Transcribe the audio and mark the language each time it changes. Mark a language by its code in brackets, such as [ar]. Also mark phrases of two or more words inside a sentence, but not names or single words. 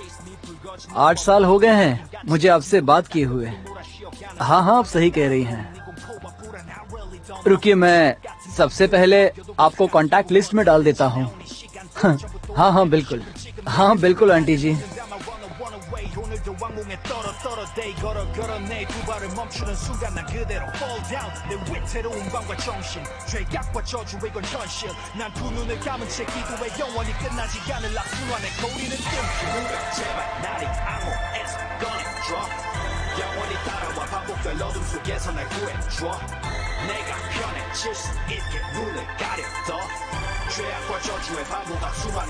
[hi] 8 साल हो गए हैं मुझे आपसे बात किए हुए। हाँ हाँ आप सही कह रही हैं। रुकिए, मैं सबसे पहले आपको कांटेक्ट लिस्ट में डाल देता हूँ। हाँ हाँ बिल्कुल, हाँ बिल्कुल आंटी जी। [ko] 오늘도 왕궁에 떨어대 걸어내 두 발을 멈추는 순간 난 그대로 [en] fall down [ko] 내 위태로운 밤과 정신 죄악과 저주의 건 현실 난 두 눈을 감은 채 기도해 영원히 끝나지 않을 악순환의 거리는 뜸 누가 제발 나를 암호에서 꺼내줘 영원히 따라와 반복될 어둠 속에서 날 구해줘 내가 편해질 수 있게 눈을 가려둬 죄악과 저주의 반복 악순환의